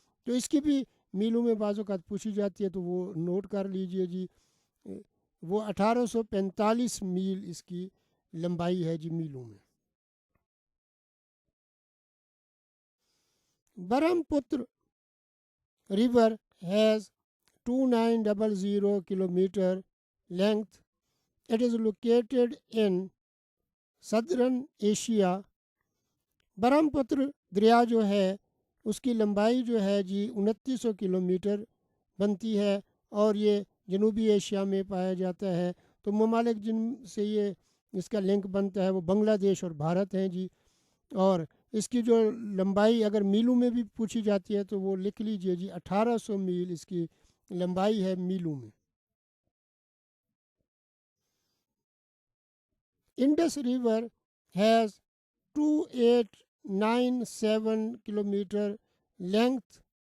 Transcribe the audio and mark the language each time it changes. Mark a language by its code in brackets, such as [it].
[ur] تو اس کی بھی میلوں میں بعض اوقات پوچھی جاتی ہے تو وہ نوٹ کر لیجئے جی، وہ 1845 میل اس کی لمبائی ہے جی میلوں میں۔ [en] Brahmaputra river has 2900 kilometre length. It is located in southern Asia. [ur] برہم پتر دریا جو ہے اس کی لمبائی جو ہے جی 2900 کلومیٹر بنتی ہے اور یہ جنوبی ایشیا میں پایا جاتا ہے، تو ممالک جن سے یہ اس کا لنک بنتا ہے وہ بنگلہ دیش اور بھارت ہیں جی، اور اس کی جو لمبائی اگر میلوں میں بھی پوچھی جاتی ہے تو وہ لکھ لیجئے جی 1800 میل اس کی لمبائی ہے میلوں میں۔ [en] Indus river has 2897 kilometre length.